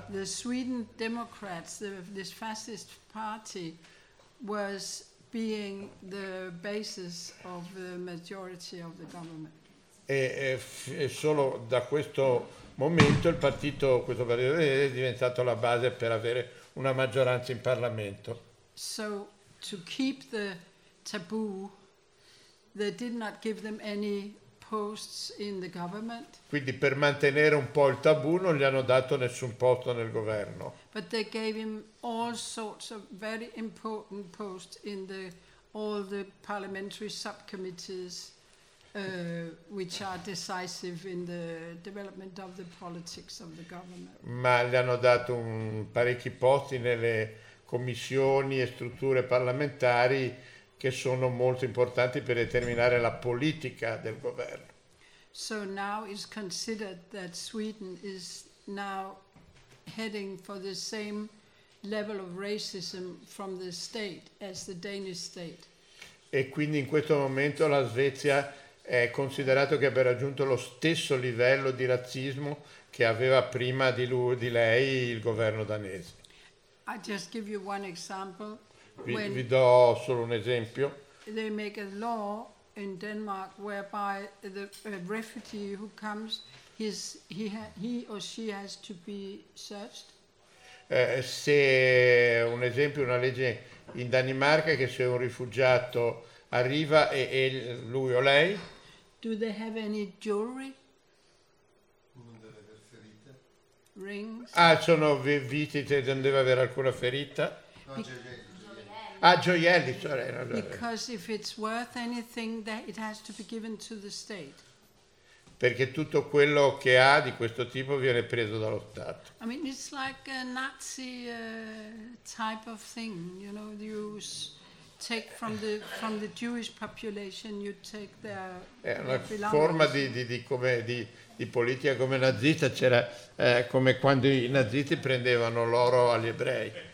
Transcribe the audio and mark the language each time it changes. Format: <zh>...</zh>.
<en>The Sweden Democrats, this fascist party, was being the basis of the majority of the government.</en> <it>E solo da questo momento questo partito è diventato la base per avere una maggioranza in Parlamento.</it> <en>So to keep the taboo, they did not give them any posts in the government.</en> <it>Quindi per mantenere un po' il tabù non gli hanno dato nessun posto nel governo.</it> <en>But they gave him all sorts of very important posts in all the parliamentary subcommittees which are decisive in the development of the politics of the government.</en> <it>Ma gli hanno dato parecchi posti nelle commissioni e strutture parlamentari che sono molto importanti per determinare la politica del governo.</it> <en>So now is considered that Sweden is now heading for the same level of racism from the state as the Danish state.</en> <it>E quindi in questo momento la Svezia è considerato che abbia raggiunto lo stesso livello di razzismo che aveva prima di lui, di lei, il governo danese.</it> <en>I just give you one example.</en> <it>Vi do solo un esempio.</it> <en>They make a law in Denmark whereby the refugee who comes, he or she has to be searched.</en> <it>Se un esempio, una legge in Danimarca che se un rifugiato arriva e lui o lei.</it> <en>Do they have any jewelry? Rings.</en> <it>Ah, sono vestiti, non deve avere alcuna ferita. Gioielli. Ah, gioielli.</it> <en>Because if it's worth anything, that it has to be given to the state.</en> <it>Perché tutto quello che ha di questo tipo viene preso dallo Stato.</it> <en>I mean, it's like a Nazi type of thing, you know, you take from the Jewish population, you take their belongings.</en> <it>È una forma di politica come nazista, c'era come quando i nazisti prendevano l'oro agli ebrei.</it>